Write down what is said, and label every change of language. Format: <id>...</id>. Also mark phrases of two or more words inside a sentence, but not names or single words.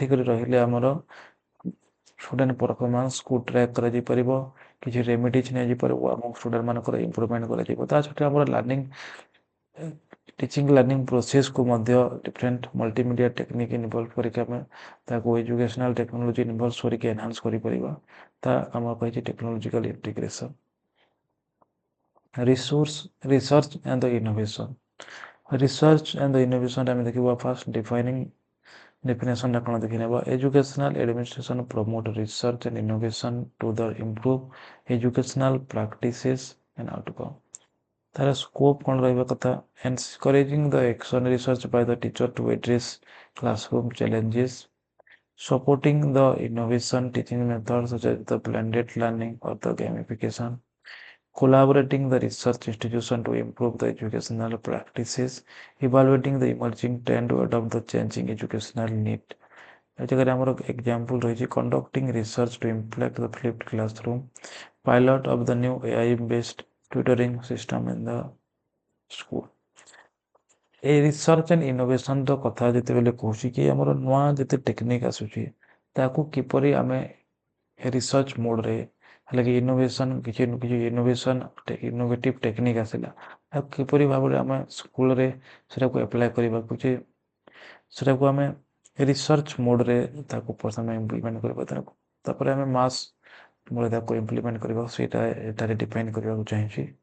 <or>ହେଇକରି ରହିଲେ ଆମର</or> <en>student performanceku track</en> <or>କରାଯାଇପାରିବ କିଛି ରେମିଡିଜ୍ ନିଆଯାଇପାରିବ ଏବଂ ଷ୍ଟୁଡେଣ୍ଟମାନଙ୍କର ଇମ୍ପ୍ରୁଭମେଣ୍ଟ କରାଯିବ ତା ସହିତ ଆମର</or> <en>learning teaching learning processku</en> <or>ମଧ୍ୟ</or> <en>different multimedia technique involve</en> <or>କରିକି ଆମେ ତାକୁ</or> <en>educational technology involve</en> <or>କରିକି ଏନହାନ୍ସ କରିପାରିବା ତା ଆମର କହିଛି</or> <en>technological integration research and the innovation. Research and the innovation</en> <or>ଆମେ ଦେଖିବା</or> <en>first definition</en> <or>ଟା କ'ଣ ଦେଖିନେବା</or> <en>educational administration promote research and innovation to the improve educational practices and outcome. ତାର scope</en> <or>କ'ଣ ରହିବା କଥା</or> <en>encouraging the action research by the teacher to address classroom challenges, supporting the innovation teaching methods such as the blended learning or the gamification, collaborating the research institution to improve the educational practices, evaluating the emerging trend to adopt the changing educational need.</en> <or>ଏ ଜାଗାରେ ଆମର</or> <en>example ରହିଛି conducting research to implement the flipped classroom, pilot of the new AI based tutoring system in the school.</en> <or>ଏ</or> <en>research and innovationr</en> <or>କଥା ଯେତେବେଳେ କହୁଛି କି ଆମର ନୂଆ ଯେତେ ଟେକ୍ନିକ୍ ଆସୁଛି ତାକୁ କିପରି ଆମେ</or> <en>research modere</en> <or>ହେଲେ କି ଇନୋଭେସନ୍ କିଛି</or> <en>innovative technique</en> <or>ଆସିଲା ଆଉ କିପରି ଭାବରେ ଆମେ ସ୍କୁଲରେ ସେଟାକୁ ଆପ୍ଲାଏ କରିବାକୁ ସେଟାକୁ ଆମେ</or> <en>research modere</en> <or>ତାକୁ ପ୍ରଥମେ ଇମ୍ପ୍ଲିମେଣ୍ଟ କରିବା ତାପରେ ଆମେ</or> <en>mass modere</en> <or>ତାକୁ ଇମ୍ପ୍ଲିମେଣ୍ଟ କରିବା ସେଇଟା ଏଠାରେ ଡିଫାଇନ୍ କରିବାକୁ ଚାହୁଁଛି</or>